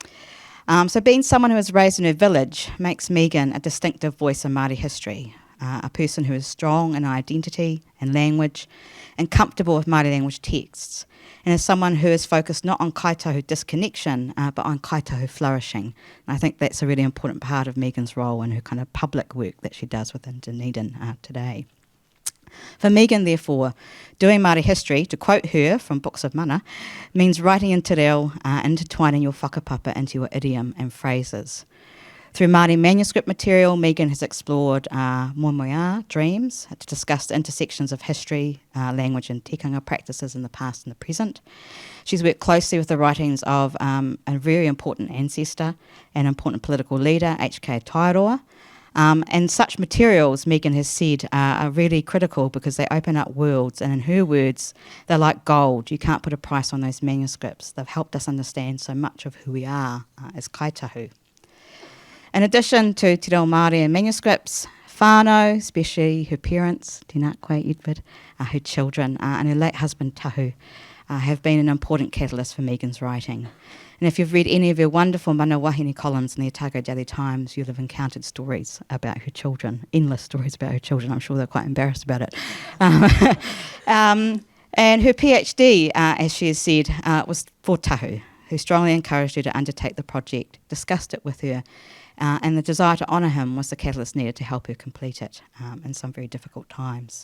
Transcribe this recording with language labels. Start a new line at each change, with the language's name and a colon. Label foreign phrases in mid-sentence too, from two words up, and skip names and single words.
English: So being someone who was raised in her village makes Megan a distinctive voice in Māori history, a person who is strong in identity and language and comfortable with Māori language texts, and is someone who is focused not on kaitahu disconnection, but on kaitahu flourishing. And I think that's a really important part of Megan's role and her kind of public work that she does within Dunedin today. For Megan, therefore, doing Māori history, to quote her from Books of Mana, means writing in
Māori: te reo,
English: intertwining your whakapapa into your idiom and phrases. Through Māori manuscript material, Megan has explored Mamoe, dreams, to discuss the intersections of history, language and tikanga practices in the past and the present. She's worked closely with the writings of a very important ancestor and important political leader, H.K. Tairoa. And such materials, Megan has said, are really critical because they open up worlds, and in her words, they're like gold. You can't put a price on those manuscripts. They've helped us understand so much of who we are as kaitahu. In addition to
Māori: te reo Māori
English: and manuscripts, whānau, especially her parents,
Māori: tēnā koe Edward,
English: her children, and her late husband Tahu, have been an important catalyst for Megan's writing. And if you've read any of her wonderful
Māori: mana wahine
English: columns in the Otago Daily Times, you'll have encountered stories about her children, endless stories about her children. I'm sure they're quite embarrassed about it. And her PhD, as she has said, was for Tahu, who strongly encouraged her to undertake the project, discussed it with her, and the desire to honour him was the catalyst needed to help her complete it in some very difficult times.